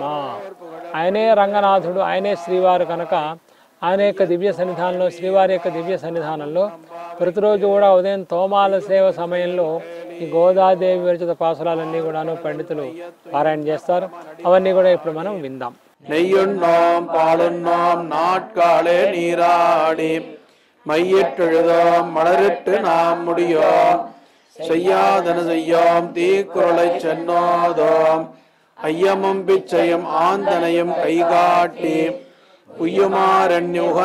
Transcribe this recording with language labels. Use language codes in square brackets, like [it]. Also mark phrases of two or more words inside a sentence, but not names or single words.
[te] ఆయనే రంగనాథుడు, ఆయనే శ్రీవారు కనుక ఆయన యొక్క దివ్య సన్నిధానంలో, శ్రీవారి యొక్క దివ్య సన్నిధానంలో ప్రతిరోజు కూడా ఉదయం తోమాల సేవ సమయంలో ఈ గోదాదేవి విరచిత పాసురాలన్నీ కూడాను పండితులు పారాయణ చేస్తారు. అవన్నీ కూడా ఇప్పుడు మనం విందాం. [ta] நெய்யுண்ணோம் பாலுண்ணோம் நாட்காலே நீராடி மையிட்டெழுதோம் மலரிட்டு நாம் முடியோம் செய்யாதன செய்யோம் தீக்குறளை சென்னோதோம் ஐயமும் பிச்சையும் ஆந்தனையும் கைகாட்டி உய்யுமாறெண்ணி